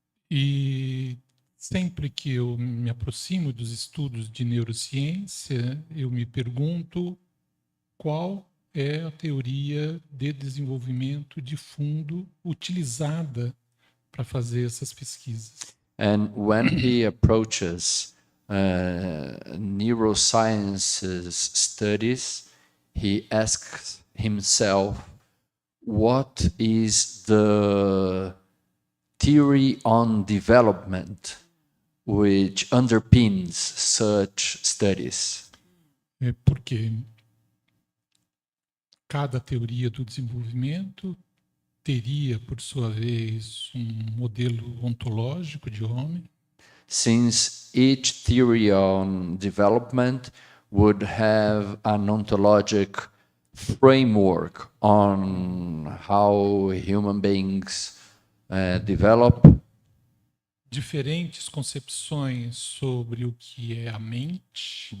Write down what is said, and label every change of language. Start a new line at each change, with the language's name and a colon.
Portuguese: E sempre que eu me aproximo dos estudos de neurociência, eu me pergunto qual é a teoria de desenvolvimento de fundo utilizada para fazer essas pesquisas.
English: And when he approaches neurosciences studies, he asks himself, what is the theory on development which underpins such studies?
Portuguese: Porque cada teoria do desenvolvimento teria, por sua vez, modelo ontológico de homem.
English: Since each theory on development would have an ontologic framework on how human beings develop,
Portuguese: diferentes concepções sobre o que é a mente,